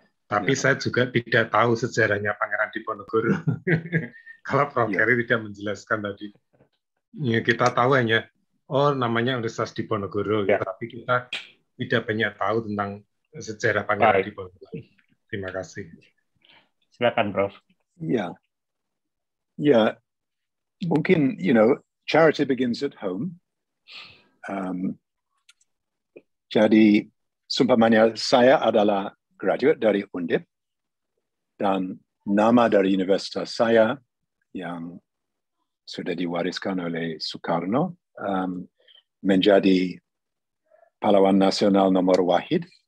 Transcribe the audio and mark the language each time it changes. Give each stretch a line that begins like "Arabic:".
Indonesian: Tapi saya juga tidak tahu sejarahnya Pangeran Diponegoro. Kalau Prof. Carey tidak menjelaskan tadi. Ya, kita tahu hanya namanya Universitas Diponegoro, tapi kita tidak banyak tahu tentang sejarah Pangeran Diponegoro. Terima kasih. Silakan, Prof. Ya, mungkin
English: charity begins at home.
Indonesian: Jadi sumpamanya saya adalah graduate dari Undip dan nama dari universitas saya yang sudah diwariskan oleh Soekarno menjadi pahlawan nasional nomor wahid.